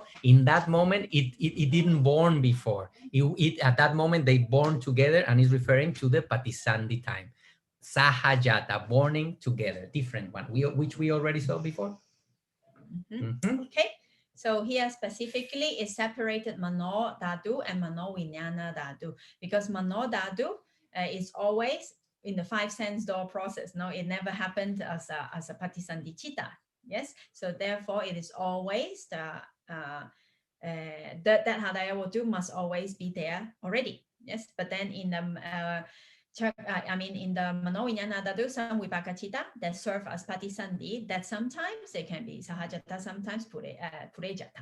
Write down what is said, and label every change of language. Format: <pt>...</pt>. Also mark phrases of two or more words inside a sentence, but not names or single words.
<en>In that moment, it didn't born before. At that moment, they born together and is referring to the Patisandhi time. Sahajata, born together, different one, which we already saw before. Okay, so here specifically is separated</en> <pi>Mano Dhatu</pi> <en>and</en> <pi>Mano Vijnana Dhatu,</pi> <en>because</en> <pi>Mano Dhatu</pi> <en>is always in the 5 sense door process. No, it never happened as a Patisandhicitta. Yes, so therefore it is always that</en> <pi>Hadaya Watu</pi> <en>must always be there already. Yes, but then in the in the</en> <pi>Mano Vijnana Dhatu,</pi> <en>some Vipāka-citta that serve as Patisandhi, that sometimes they can be Sahajata, sometimes Purejāta.</en>